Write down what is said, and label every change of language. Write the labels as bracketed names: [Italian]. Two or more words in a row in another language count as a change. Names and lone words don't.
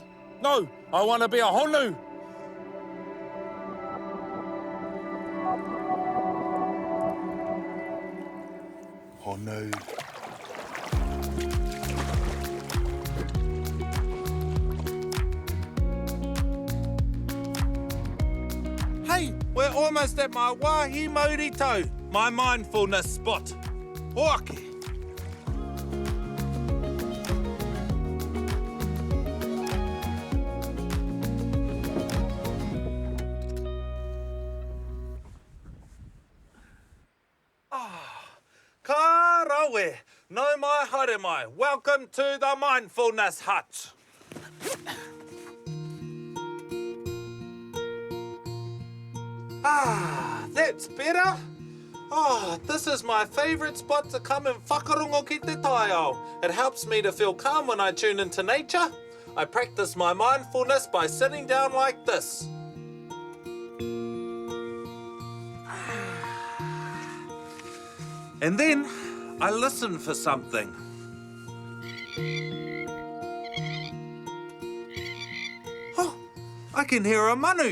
[English] No, I want to be a honu. Honu. Hey, we're almost at my [Māori] Wāhi Maurito, [English] my mindfulness spot. [Māori] Oake. Ka rawe, no mai haere mai. [English] Welcome to the Mindfulness Hut. That's better. This is my favourite spot to come and [Māori] whakarongo ki te taiao. [English] It helps me to feel calm when I tune into nature. I practice my mindfulness by sitting down like this. And then I listen for something. Oh, I can hear a manu.